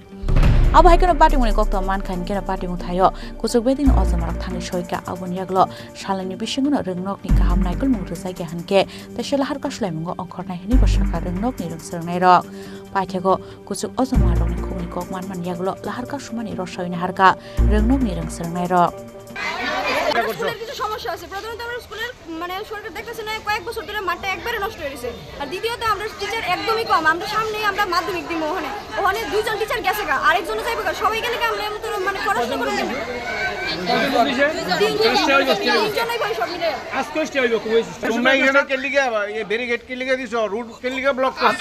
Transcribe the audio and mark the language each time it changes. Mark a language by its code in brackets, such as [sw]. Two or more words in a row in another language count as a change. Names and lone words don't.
[trp] Abo haikano patimuni kokto mankhan kena patimu thayo kusuk beding ojamarok thani soika aboni yaglo salani bisingono rengnog ni kaham naikol mung rsajai hanke tesela harka sulaimungo ongkhornai hini basaka rengnog ni rengsrengnai rok paithego kusuk ojamarok ni khungni kok manman yaglo laharka sumani rosaina harka rengnog ni rengsrengnai rok. [bn] স্কুলের কিছু সমস্যা আছে প্রথমত আমরা স্কুলের মানে সরকার দেখতেছে না কয়েক বছর ধরে মাঠটা একবারে নষ্ট হয়ে গেছে আর দ্বিতীয়ত আমরা টিচার একদমই কম আমরা সামনেই আমরা মাধ্যমিক দিব ওখানে দুইজন টিচার গেছে গা আরেকজন যাইবে গা সবাই গেলে আমরা মানে পড়াশোনা করে দেব তোমরা এখানে কে লিগে এই ব্যারিকেড কে লিগে দিছো রুট কে লিগে ব্লক করছো